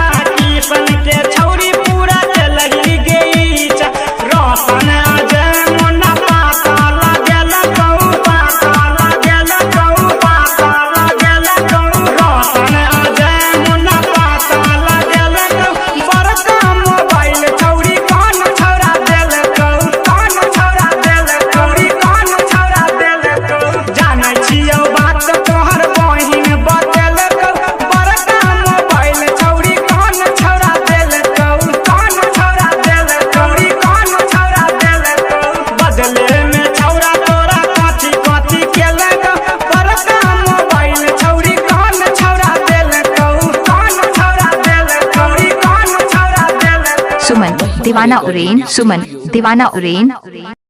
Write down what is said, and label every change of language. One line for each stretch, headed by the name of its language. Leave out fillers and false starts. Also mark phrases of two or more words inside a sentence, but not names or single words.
Angika: किशन के छौरी पूरा चलही गई छा। रोशन अजय मुन्ना पाता लागल कहू, पाता लागल कहू, पाता लागल कहू। रोशन अजय मुन्ना पाता लागल कहू। बड़का मोबाइल छौरी कौन छौरा देलको, कौन छौरा देलको, कौन छौरा देलको। जानै छियौ बात तोहर बहिन बतेलको। बड़का मोबाइल छौरी कौन छौरा देलको, कौन छौरा देलको, कौन छौरा देलको। बदले में छौरा तोरा कथी कथी केलको। बड़का मोबाइल छौरी कौन छौरा देलको, कौन छौरा देलको, कौन छौरा देलको।
Hindi: सुमन दीवाना उड़ेन। सुमन दीवाना उड़ेन।